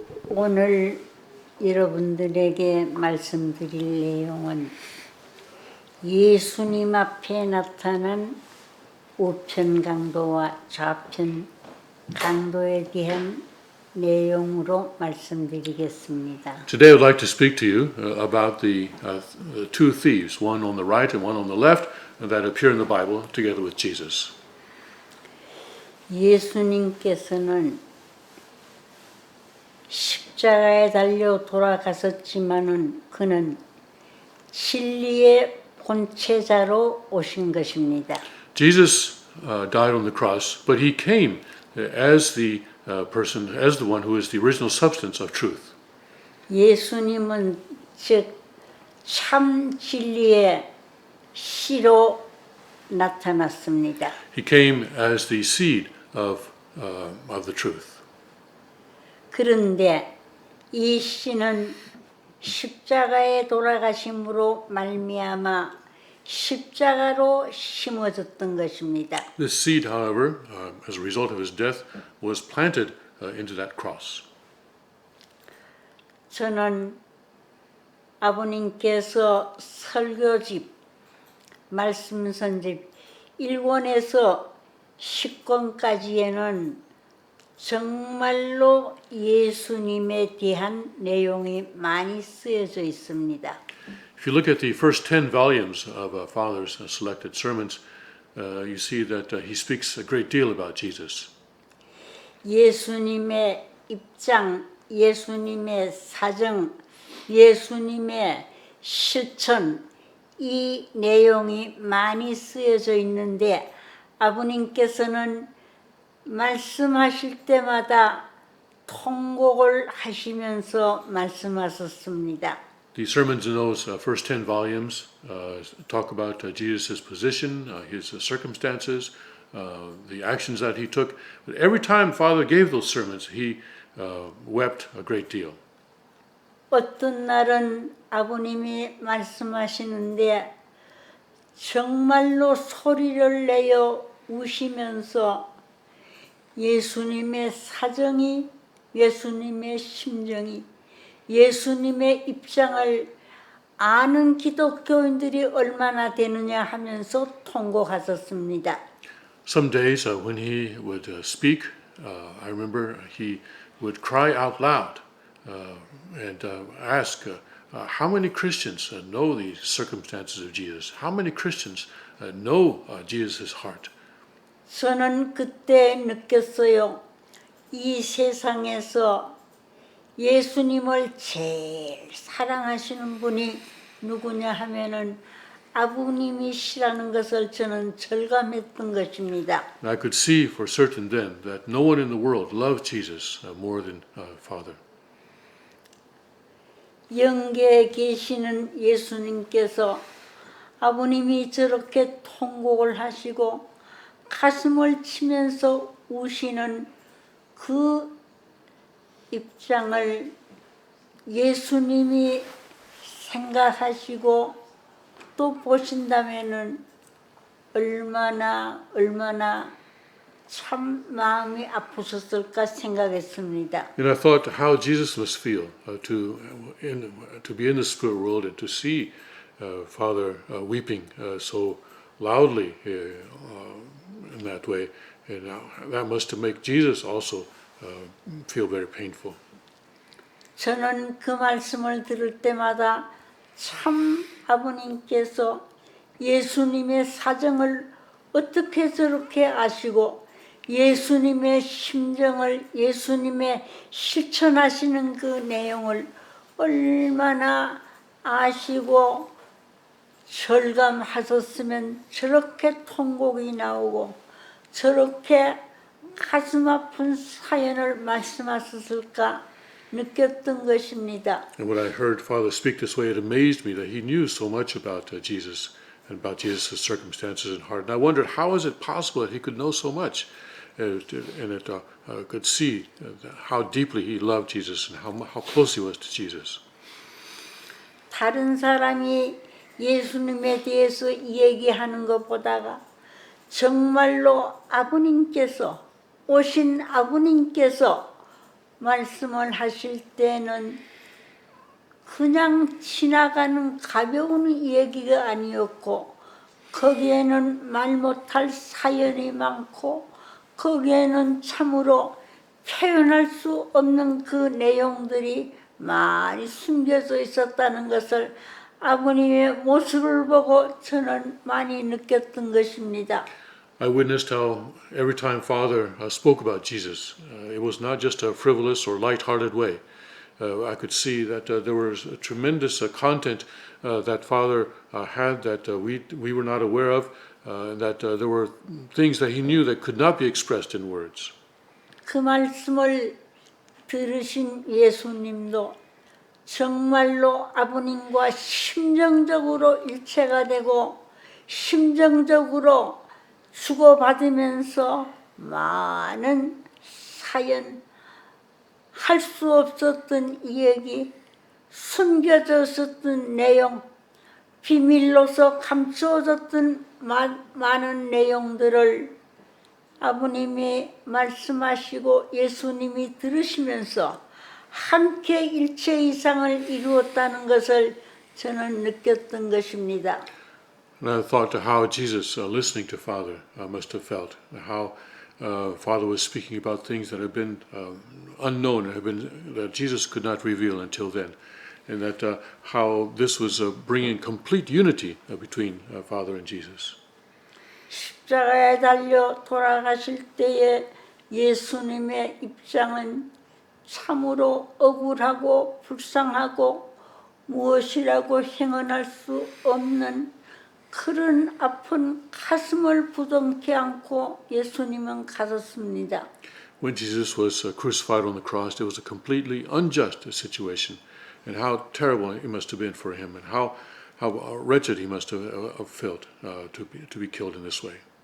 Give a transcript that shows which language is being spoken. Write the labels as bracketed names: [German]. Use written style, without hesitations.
[Korean] 오늘 여러분들에게 말씀드릴 내용은 예수님 앞에 나타난 우편 강도와 좌편 강도에 대한 내용으로 말씀드리겠습니다. [English] Today I would like to speak to you about the two thieves, one on the right and one on the left, that appear in the Bible together with Jesus. [Korean] 예수님께서는 십자가에 달려 돌아가셨지만은 그는 진리의 본체자로 오신 것입니다. [English] Jesus died on the cross, but he came as the person, as the one who is the original substance of truth. [Korean] 예수님은 즉 참 진리의 씨로 나타났습니다. [English] He came as the seed of the truth. [Korean] 그런데 이 씨는 십자가에 돌아가심으로 말미암아 십자가로 심어졌던 것입니다. [English] This seed, however, as a result of his death, was planted into that cross. [Korean] 저는 아버님께서 설교집, 말씀선집 1권에서 10권까지에는 정말로 예수님에 대한 내용이 많이 쓰여져 있습니다. [English] If you look at the first 10 volumes of Father's selected sermons, you see that he speaks a great deal about Jesus. [Korean] 예수님의 입장, 예수님의 사정, 예수님의 실천, 이 내용이 많이 쓰여져 있는데 아버님께서는 말씀하실 때마다 통곡을 하시면서 말씀하셨습니다. [English] The sermons in those first 10 volumes talk about Jesus' position, his circumstances, the actions that he took. But every time Father gave those sermons, he wept a great deal. [Korean] 어떤 날은 아버님이 말씀하시는데 정말로 소리를 내어 우시면서 예수님의 사정이, 예수님의 심정이, 예수님의 입장을 아는 기독교인들이 얼마나 되느냐 하면서 통곡하셨습니다. [English] Some days when he would speak, I remember he would cry out loud and ask, how many Christians know the circumstances of Jesus? How many Christians know Jesus' heart? [Korean] 저는 그때 느꼈어요. 이 세상에서 예수님을 제일 사랑하시는 분이 누구냐 하면은 아버님이시라는 것을 저는 절감했던 것입니다. [English] And I could see for certain then that no one in the world loved Jesus more than Father. [Korean] 영계에 계시는 예수님께서 아버님이 저렇게 통곡을 하시고 가슴을 치면서 우시는 그 입장을 예수님이 생각하시고 또 보신다면은 얼마나 참 마음이 아프셨을까 생각했습니다. [English] And I thought how Jesus must feel to be in the spirit world and to see Father weeping so loudly in that way, and that must make Jesus also feel very painful. [Korean] 저는 그 말씀을 들을 때마다 참 아버님께서 예수님의 사정을 어떻게 저렇게 아시고 예수님의 심정을 예수님의 실천하시는 그 내용을 얼마나 아시고 절감하셨으면 저렇게 통곡이 나오고 저렇게 가슴 아픈 사연을 말씀하셨을까 느꼈던 것입니다. [English] And when I heard Father speak this way, it amazed me that he knew so much about Jesus and about Jesus' circumstances and heart. And I wondered, how is it possible that he could know so much and could see how deeply he loved Jesus and how close he was to Jesus. [Korean] 다른 사람이 예수님에 대해서 얘기하는 것보다가 정말로 아버님께서 오신 아버님께서 말씀을 하실 때는 그냥 지나가는 가벼운 얘기가 아니었고 거기에는 말 못할 사연이 많고 거기에는 참으로 표현할 수 없는 그 내용들이 많이 숨겨져 있었다는 것을 아버님의 모습을 보고 저는 많이 느꼈던 것입니다. [English] I witnessed how every time Father spoke about Jesus, it was not just a frivolous or light-hearted way. I could see that there was a tremendous content that Father had that we were not aware of, that there were things that he knew that could not be expressed in words. [Korean] 그 말씀을 들으신 예수님도 정말로 아버님과 심정적으로 일체가 되고 심정적으로 주고받으면서 많은 사연, 할 수 없었던 이야기, 숨겨졌었던 내용, 비밀로서 감추어졌던 많은 내용들을 아버님이 말씀하시고 예수님이 들으시면서 함께 일체 이상을 이루었다는 것을 저는 느꼈던 것입니다. [English] And I thought to how Jesus, listening to Father, must have felt, how Father was speaking about things that have been unknown, that Jesus could not reveal until then, and that how this was bringing complete unity between Father and Jesus. [Korean] 십자가에 달려 돌아가실 때의 예수님의 입장은 참으로 억울하고 불쌍하고 무엇이라고 행언할 수 없는 그런 아픈 가슴을 부둥켜 안고 예수님은 가셨습니다. [English] When Jesus was crucified on the cross, it was a completely unjust situation, and how terrible it must have been for him, and how wretched he must have felt to be killed in this way.